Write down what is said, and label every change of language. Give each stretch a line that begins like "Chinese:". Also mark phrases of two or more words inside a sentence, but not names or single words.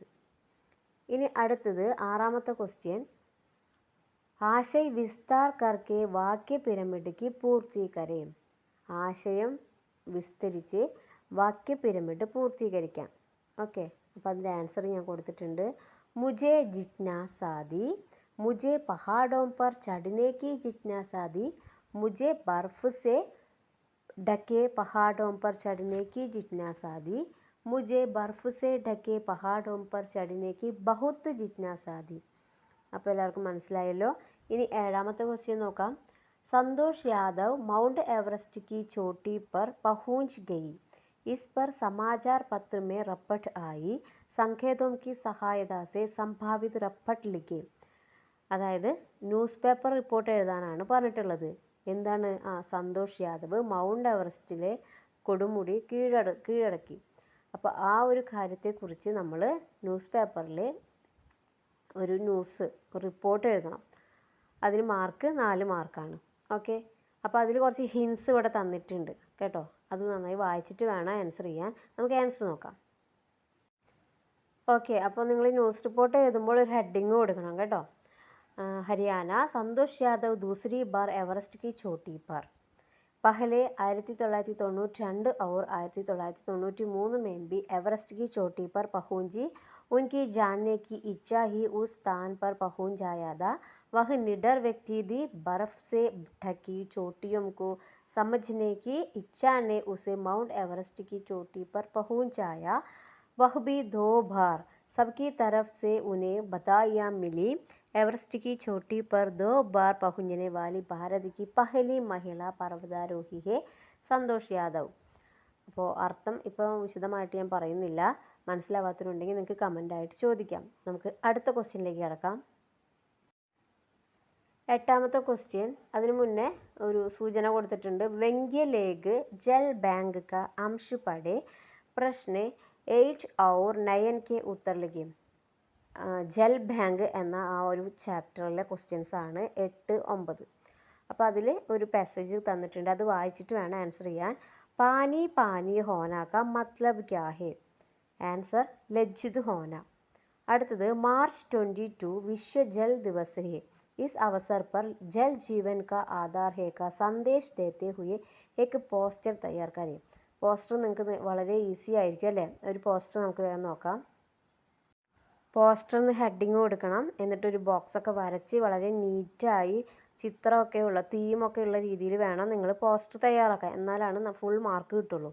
Malayalam: ഇനി അടുത്തത് ആറാമത്തെ ക്വസ്റ്റ്യൻ.
Hindi: आशय विस्तार करके वाक्य पिरामिड की पूर्ति करें.
Malayalam: ആശയം വിസ്തരിച്ച് വാക്യ പിരമിഡ് പൂർത്തീകരിക്കാം. ഓക്കെ, അപ്പോൾ അതിൻ്റെ ആൻസർ ഞാൻ കൊടുത്തിട്ടുണ്ട്.
Hindi: മുझे जिज्ञासा थी, मुझे पहाड़ों पर चढ़ने की जिज्ञासा थी, मुझे बर्फ से ढके पहाड़ों पर चढ़ने की जिज्ञासा थी, मुझे बर्फ से ढके पहाड़ों पर चढ़ने की बहुत जिज्ञासा थी.
Malayalam: അപ്പോൾ എല്ലാവർക്കും മനസ്സിലായല്ലോ. ഇനി ഏഴാമത്തെ ക്വസ്റ്റ്യൻ നോക്കാം.
Hindi: संतोष यादव माउंट एवरेस्ट की चोटी पर पहुंच गई. इस पर समाचार पत्र में रपट आई. संकेतों की सहायता से संभावित रपट लिखे.
Malayalam: അതായത്
English: news paper report
Malayalam: എഴുതാനാണ് പറഞ്ഞിട്ടുള്ളത്. എന്താണ്? സന്തോഷ് യാദവ് മൗണ്ട് എവറസ്റ്റിലെ കൊടുമുടി കീഴടക്കി. അപ്പോൾ ആ ഒരു കാര്യത്തെക്കുറിച്ച് നമ്മൾ
English: news paperil
Malayalam: ഒരു റിപ്പോർട്ട് എഴുതണം. അതിന് മാർക്ക് 4 മാർക്കാണ്. ഓക്കെ, അപ്പോൾ അതിൽ കുറച്ച് ഹിൻസ് ഇവിടെ തന്നിട്ടുണ്ട് കേട്ടോ. അത് നന്നായി വായിച്ചിട്ട് വേണം ആൻസർ ചെയ്യാൻ. നമുക്ക് ആൻസർ നോക്കാം. ഓക്കെ, അപ്പോൾ നിങ്ങൾ
English: news report
Malayalam: എഴുതുമ്പോൾ ഒരു ഹെഡിങ് കൊടുക്കണം കേട്ടോ.
Hindi: ഹരിയാന संतोष यादव दूसरी बार एवरेस्ट की चोटी पर. पहले 1992 और 1993 में भी एवरेस्ट की चोटी पर पहुंची. उनकी जानने की इच्छा ही उस स्थान पर पहुंच जाया था. वह निडर व्यक्ति थी. बर्फ से ढकी चोटियों को समझने की इच्छा ने उसे माउंट एवरेस्ट की चोटी पर पहुंचाया. वह भी 2 बार. सबकी तरफ से उन्हें बधाइयाँ मिली. एवरेस्ट की चोटी पर 2 बार पहुंचने वाली भारत की पहली महिला पर्वतारोही है സന്തോഷ് യാദവ്.
Malayalam: അപ്പോൾ അർത്ഥം ഇപ്പോൾ വിശദമായിട്ട് ഞാൻ പറയുന്നില്ല. മനസ്സിലാവാത്തവരുണ്ടെങ്കിൽ നിങ്ങൾക്ക് കമൻ്റായിട്ട് ചോദിക്കാം. നമുക്ക് അടുത്ത ക്വസ്റ്റ്യനിലേക്ക് കിടക്കാം. എട്ടാമത്തെ ക്വസ്റ്റ്യൻ. അതിനു മുന്നേ ഒരു സൂചന കൊടുത്തിട്ടുണ്ട്.
Hindi: व्यंग्य लेख जल बैंक का अंश पढ़ें. പ്രശ്ന 8 और 9 के उत्तर लिखे.
Malayalam: ജൽ ബാങ്ക് എന്ന ആ ഒരു ചാപ്റ്ററിലെ ക്വസ്റ്റ്യൻസ് ആണ് 8, 9. അപ്പോൾ അതിൽ ഒരു പാസേജ് തന്നിട്ടുണ്ട്. അത് വായിച്ചിട്ട് വേണം ആൻസർ ചെയ്യാൻ.
Hindi: पानी पानी होना का मतलब क्या है? ആൻസർ लज्जित होना. അടുത്തത് मार्च 22 विश्व जल दिवस है. इस अवसर पर जल जीवन का आधार है का संदेश देते हुए एक പോസ്റ്റർ തയ്യാർ करें.
Malayalam: പോസ്റ്റർ നിങ്ങൾക്ക് വളരെ ഈസി ആയിരിക്കും അല്ലേ? ഒരു പോസ്റ്റർ നമുക്ക് വേഗം നോക്കാം. പോസ്റ്ററിന് ഹെഡിങ് കൊടുക്കണം. എന്നിട്ടൊരു ബോക്സൊക്കെ വരച്ച് വളരെ നീറ്റായി ചിത്രമൊക്കെ ഉള്ള തീമൊക്കെ ഉള്ള രീതിയിൽ വേണം നിങ്ങൾ പോസ്റ്റർ തയ്യാറാക്കാൻ. എന്നാലാണ്
English: full mark
Malayalam: കിട്ടുള്ളൂ.